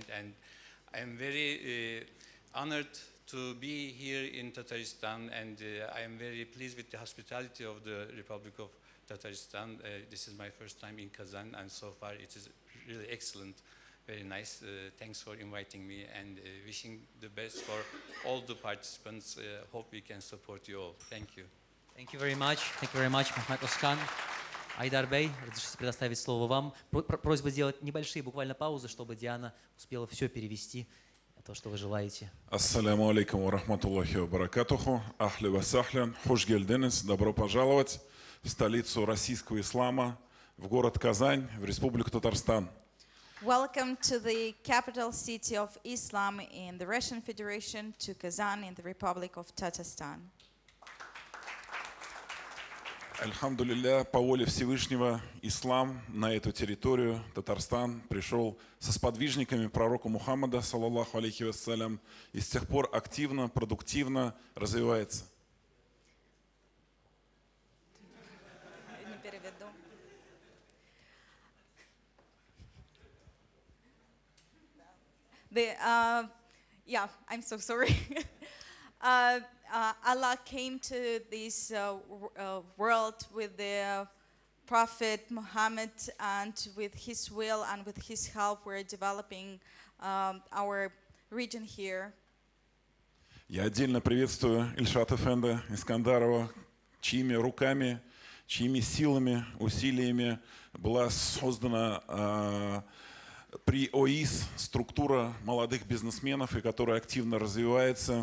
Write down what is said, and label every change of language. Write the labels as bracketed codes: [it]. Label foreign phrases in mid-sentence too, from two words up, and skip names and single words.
[en] And I'm very honored to be here in Tatarstan, and I am very pleased with the hospitality of the Republic of Tatarstan. This is my first time in Kazan, and so far it is really excellent, very nice. Thanks for inviting me, and wishing the best for all the participants. Hope we can support you all. Thank you. Thank you very much. Thank you very much, Мухаммад Оскан. [ru] Айдар Бей, разрешите предоставить слово вам. Просьба сделать небольшие буквально паузы, чтобы Диана успела все перевести, то, что вы желаете. [ar] السلام عليكم ورحمة الله وبركاته. أهلا وسهلا. [tr] Hoş geldiniz. [ru] Добро пожаловать в столицу российского ислама, в город Казань, в Республику Татарстан. [en] Welcome to the capital city of Islam in the Russian Federation, to Kazan in the Republic of Tatarstan. [ru] Альхамдулилля, по воле Всевышнего, ислам на эту территорию, Татарстан, пришел со сподвижниками пророка Мухаммада, [ar] صلى الله عليه وسلم, [ru] и с тех пор активно, продуктивно развивается. [en] Yeah, I'm so sorry. Allah came to this world with the Prophet Muhammad, and with his will and with his help we're developing our region here. [ru] Я отдельно приветствую Ильшата Эфенди Искандарова, чьими руками, чьими силами, усилиями была создана при ОИС структура молодых бизнесменов, и которая активно развивается.